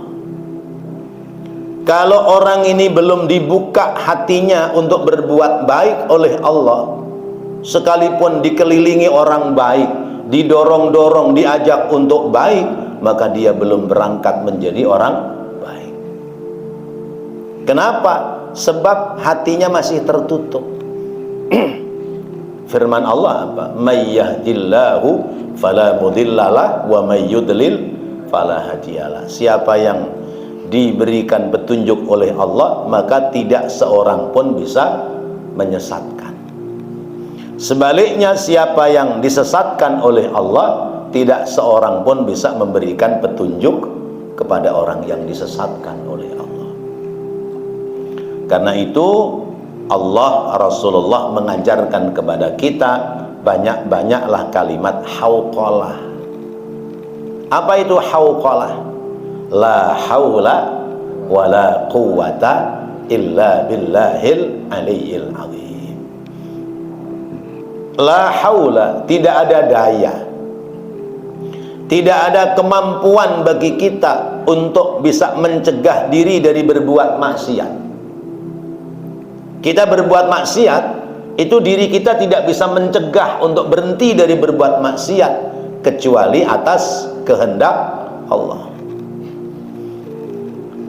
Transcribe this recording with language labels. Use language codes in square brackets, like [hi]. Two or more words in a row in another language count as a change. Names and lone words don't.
[id] Kalau orang ini belum dibuka hatinya untuk berbuat baik oleh Allah, sekalipun dikelilingi orang baik, didorong-dorong, diajak untuk baik, maka dia belum berangkat menjadi orang baik. Kenapa? Sebab hatinya masih tertutup. Firman Allah apa? [ar] من يهد الله فلا مضل له ومن يضلل فلا هادي له. [id] Siapa yang diberikan petunjuk oleh Allah, maka tidak seorang pun bisa menyesatkan. Sebaliknya, siapa yang disesatkan oleh Allah, tidak seorang pun bisa memberikan petunjuk kepada orang yang disesatkan oleh Allah. Karena itu Allah, Rasulullah mengajarkan kepada kita banyak-banyaklah kalimat hauqalah. Apa itu hauqalah? [ar] لا حول ولا قوة إلا بالله العلي العظيم. لا حول, [id] tidak ada daya, tidak ada kemampuan bagi kita untuk bisa mencegah diri dari berbuat maksiat. Kita berbuat maksiat, itu diri kita tidak bisa mencegah untuk berhenti dari berbuat maksiat, kecuali atas kehendak Allah.